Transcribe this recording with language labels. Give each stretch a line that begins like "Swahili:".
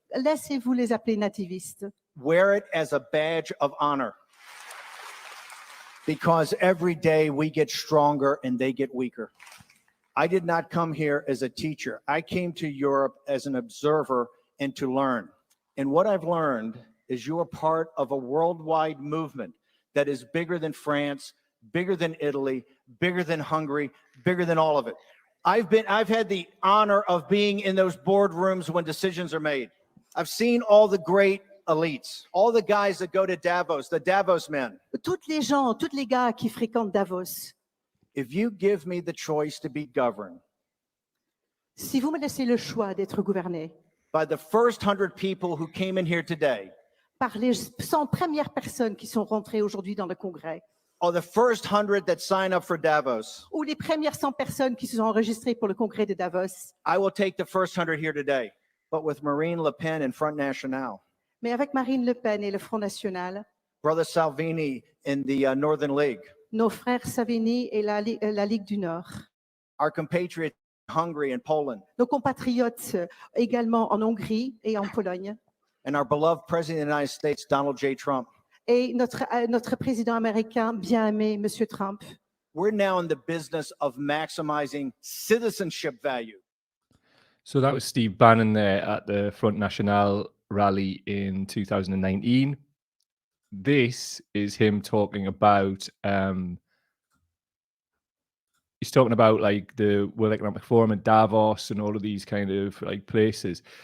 French: Laissez-vous les appeler nativistes.
English: Wear it as a badge of honor. Because every day we get stronger and they get weaker. I did not come here as a teacher. I came to Europe as an observer and to learn. And what I've learned is you are part of a worldwide movement that is bigger than France, bigger than Italy, bigger than Hungary, bigger than all of it. I've had the honor of being in those boardrooms when decisions are made. I've seen all the great elites, all the guys that go to Davos, the Davos men.
French: Tous les gars qui fréquentent Davos.
English: If you give me the choice to be governed,
French: si vous me laissez le choix d'être gouverné,
English: by the first 100 people who came in here today,
French: par les 100 premières personnes qui sont rentrées aujourd'hui dans le Congrès,
English: or the first 100 that sign up for Davos,
French: ou les premières 100 personnes qui se sont enregistrées pour le Congrès de Davos,
English: I will take the first 100 here today, but with Marine Le Pen and Front National.
French: Mais avec Marine Le Pen et le Front National,
English: Brother Salvini in the Northern League,
French: nos frères Salvini et la Ligue du Nord,
English: our compatriots in Hungary and Poland,
French: nos compatriotes également en Hongrie et en Pologne,
English: and our beloved President of the United States, Donald J. Trump.
French: Et notre président américain bien aimé, Monsieur Trump.
English: We're now in the business of maximizing citizenship value. So that was Steve Bannon there at the Front National rally in 2019. This is him talking about, he's talking about like the World Economic Forum and Davos and all of these kind of like places.